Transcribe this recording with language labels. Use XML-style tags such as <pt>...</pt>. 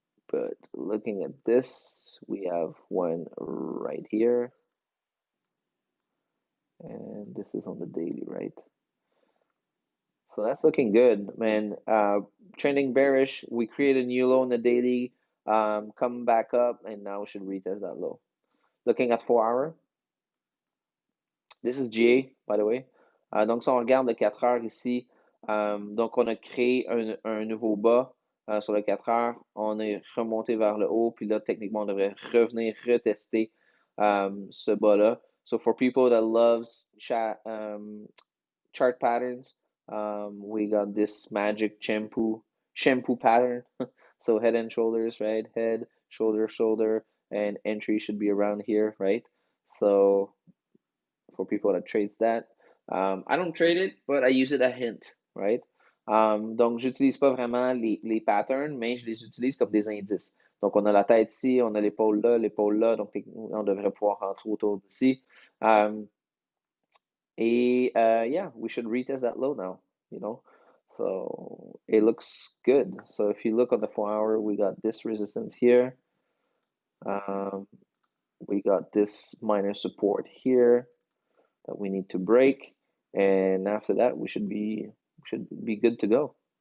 <en>But looking at this, we have one right here, and this is on the daily, right? So that's looking good, man. Trending bearish. We create a new low on the daily, come back up, and now we should retest that low. Looking at 4 hour. This is GA, by the way.</en> <fr>Donc, si on regarde le 4 heures ici, donc on a créé un nouveau bas sur le 4 heures. On est remonté vers le haut, puis là, techniquement, on devrait revenir retester Sabota.</fr> <en>So for people that loves chart patterns, we got this magic shampoo pattern. So head and shoulders, right? Head, shoulder, shoulder, and entry should be around here, right? So for people that trades that. I don't trade it, but I use it a hint, right?</en> <fr>Donc, j'utilise pas vraiment les patterns, mais je les utilise comme des indices. Donc, on a la tête ici, on a l'épaule là, donc on devrait pouvoir rentrer autour d'ici.</fr> <en>Um, yeah, we should retest that low now, you know? So it looks good. So if you look on the 4 hour, we got this resistance here. Um, we got this minor support here that we need to break, and after that we should be good to go.</en>